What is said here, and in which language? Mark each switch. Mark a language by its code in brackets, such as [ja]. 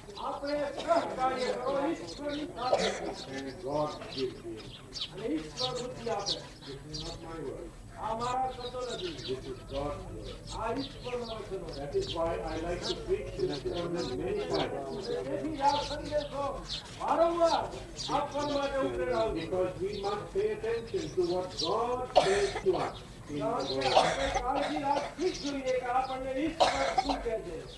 [gu] આપણે સહકાર્ય કરો ઈશ્વરની સાથે [en] And God gives me. [gu] અને ઈશ્વર બુદ્ધિ આપે. [en] This is not my word. [gu] આ મારા શબ્દો નથી, [en] This is God's word. [gu] આ ઈશ્વરના વચનો. [en] That is why I like to preach this sermon many times. [gu] તેથી આ સંદેશો વારંવાર આપવા માટે ઉતરેલા છે. [en] Because we must pay attention to what God says to us in the [gu] કારણ કે [en] word. [gu] આપણે કાળજી રાખવી જ જોઈએ કે આપણને ઈશ્વર શું કહે છે.